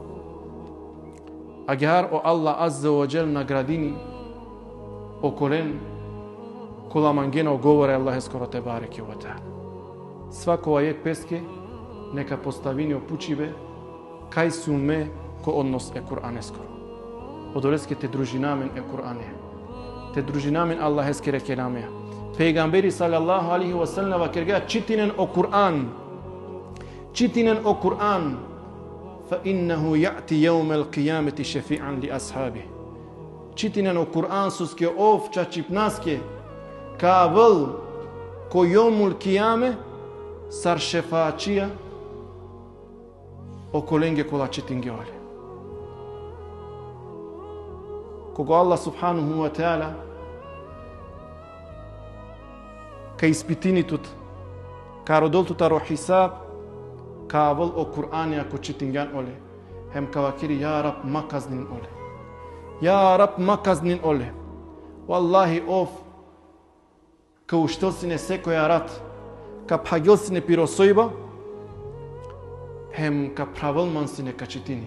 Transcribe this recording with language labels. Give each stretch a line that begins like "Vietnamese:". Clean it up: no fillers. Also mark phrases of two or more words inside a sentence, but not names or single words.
Romany: Агар о Аллах
Arabic: عز وجل
Romany: наградини околен кола мангена оговоре Аллах ескоро
Arabic: تبارك وتعالى.
Romany: Свакова ек песке нека поставини опучиве кај суме ко однос е Кур'ан ескоро. Одолеске те дружинамен е Кур'ане. Те дружинамен Аллах ескере келаме. Пейгамбери
Arabic: صلى الله عليه وسلم
Romany: вакерга читинен о Кур'ан. Читинен о Кур'ан.
Arabic: فإنه يأتي يوم القيامة شفيعا لأصحابه.
Romany: Читинен о Кур'ан суске овча чипнаске кавл ко
Arabic: يوم القيامة
Romany: сар шефаачија околенге кола читинге оле. Кога Аллах
Arabic: سبحانه وتعالى
Romany: ка испитинитут ка родолтута ро хисаб кавл о Кур'ани ако читинган оле хем кавакири
Arabic: يا رب
Romany: маказнин оле.
Arabic: يا رب
Romany: маказнин оле. Валлахи ов ка уштел сине секоја рад ка пагил сине пиросојба хем ка правил ман сине ка читини.